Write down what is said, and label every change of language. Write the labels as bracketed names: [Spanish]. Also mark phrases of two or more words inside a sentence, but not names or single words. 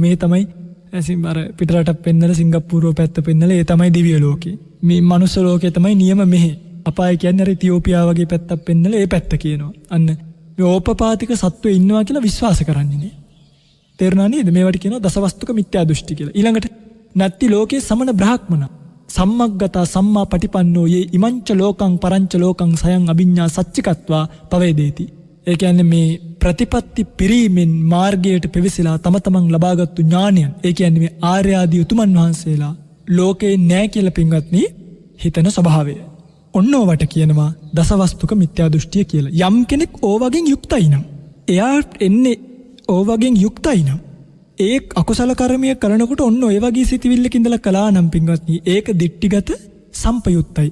[Sinhala] මේ තමයි අර පිටරටක් පෙන්නලා සිංගප්පූරුව පැත්ත පෙන්නලා ඒ තමයි දිව්‍ය ලෝකේ. මේ මනුස්ස ලෝකේ තමයි නියම මෙහෙ. අපාය කියන්නේ අර ඉතියෝපියා වගේ පැත්තක් පෙන්නලා ඒ පැත්ත කියනවා. අන්න මේ ඕපපාතික සත්වෝ ඉන්නවා කියලා විශ්වාස කරන්නේ නේ. තේරුණා නේද? මේවට කියනවා දසවස්තුක මිත්‍යා දෘෂ්ටි කියලා. [Pali] ඊළඟට නත්ති ලෝකේ සමන බ්‍රාහ්මන සම්මග්ගතා සම්මා පටිපන්නෝ යේ ඉමංච ලෝකං පරංච ලෝකං සයං අභිඤ්ඤා සච්චිකත්වා පවේදේති. [Sinhala] ඒ කියන්නේ මේ ප්‍රතිපත්ති පිරීමෙන් මාර්ගයට පෙවිසිලා තම තමන් ලබාගත්තු ඥානයන්, ඒ කියන්නේ මේ ආර්ය ආදී උතුමන් වහන්සේලා ලෝකේ නැහැ කියලා පින්වත්නි හිතන ස්වභාවය. ඔන්න ඕවට කියනවා දසවස්තුක මිත්‍යා දෘෂ්ටිය කියලා. යම් කෙනෙක් ඕවගෙන් යුක්තයි නම්, එයා එන්නේ ඕවගෙන් යුක්තයි නම්, ඒ අකුසල කර්මය කරනකොට ඔන්න ඔය වගේ සිතිවිල්ලක ඉඳලා කළා නම් පින්වත්නි ඒක දිට්ඨිගත සම්පයුත්තයි.